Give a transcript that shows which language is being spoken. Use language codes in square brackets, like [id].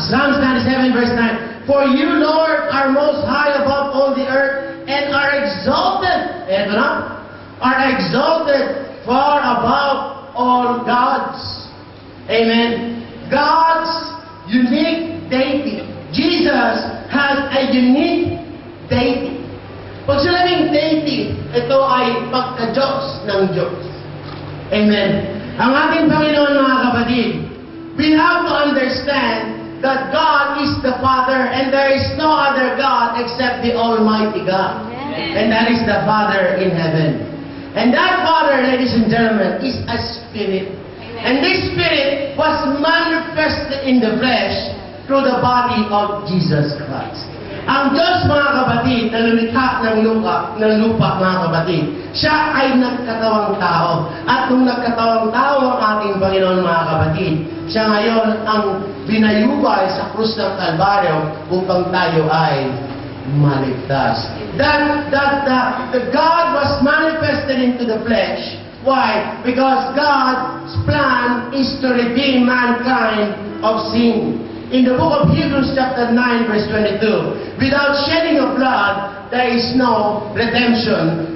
[en] Psalms 97 verse 9. For you, Lord, are most high above all the earth and are exalted [tl] eto na, [en] are exalted far above all gods. Amen. God's unique deity. Jesus has a unique deity. [tl] Pag sinabing deity, ito ay pagka-Diyos ng Diyos. Amen. Ang ating Panginoon, mga kapatid, [en] we have to understand that God is the Father and there is no other God except the Almighty God. And that is the Father in heaven. And that Father, ladies and gentlemen, is a Spirit. And this Spirit was manifested in the flesh through the body of Jesus Christ. [tl] Ang Diyos, mga kapatid, na lumikha ng lupa, mga kapatid, siya ay nagkatawang tao. At nung nagkatawang tao ang ating Panginoon, mga kapatid, siya ngayon ang binayubay sa krus ng Kalbaryo upang tayo ay maligtas. [en] The God was manifested into the flesh. Why? Because God's plan is to redeem mankind of sin. In the book of Hebrews chapter 9 verse 22, without shedding of blood, there is no redemption.